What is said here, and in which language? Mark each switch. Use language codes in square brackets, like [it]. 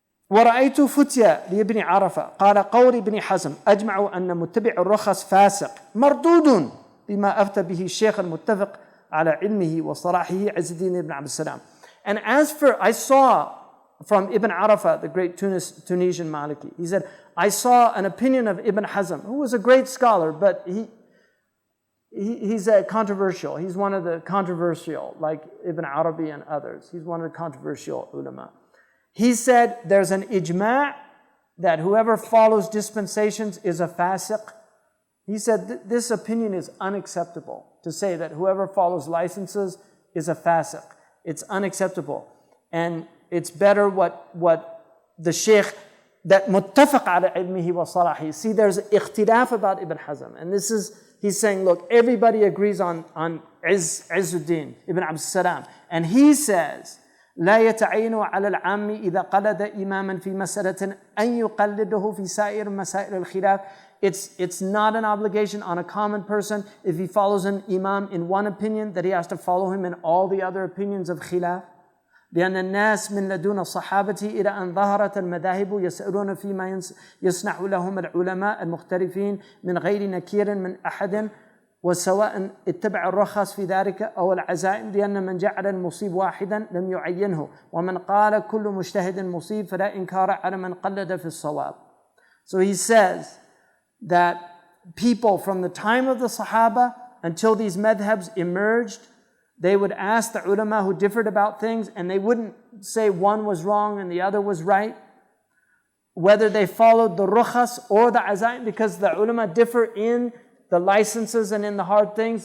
[ar] ورأيت فتيا لابن عرفة قال قول ابن حزم أجمعوا أن متبع الرخص فاسق مردود بما أفتى به الشيخ المتفق على علمه وصلاحه عز الدين ibn Abd Salam. [en] And as for, I saw from Ibn Arafah, the great Tunisian Maliki, he said, I saw an opinion of Ibn Hazm, who was a great scholar, but he's controversial. He's one of the controversial, like Ibn Arabi and others. He's one of the controversial ulama. He said there's an ijma' that whoever follows dispensations is a fasiq. He said this opinion is unacceptable, to say that whoever follows licenses is a fasiq. It's unacceptable. And it's better what the Shaykh, that [ar] muttafaq ala ilmihi wa salahi. [en] See, there's ikhtilaf about Ibn Hazm. And this is, he's saying, look, everybody agrees on Izzuddin ibn Abd Salam. [ar] And he says, لا يتعين على العام إذا قلد إماما في مسألة أن يقلده في سائر مسائل الخلاف. [en] It's not an obligation on a common person if he follows an imam in one opinion that he has to follow him in all the other opinions of khilaf. [ar] لأن الناس من لدن الصحابة إلى أن ظهرت المذاهب يسألون فيما يصنع لهم العلماء المختلفين من غير نكير من أحد وسواء اتبع الرخص في ذلك أو العزائم لأن من جعل المصيب واحدا لم يعينه ومن قال كل مجتهد مصيب فلا إنكار على من قلد في الصواب. [en] So he says that people from the time of the Sahaba until these madhabs emerged, they would ask the ulama who differed about things, and they wouldn't say one was wrong and the other was right, whether they followed the rukhas or the azaim, because the ulama differ in the licenses and in the hard things.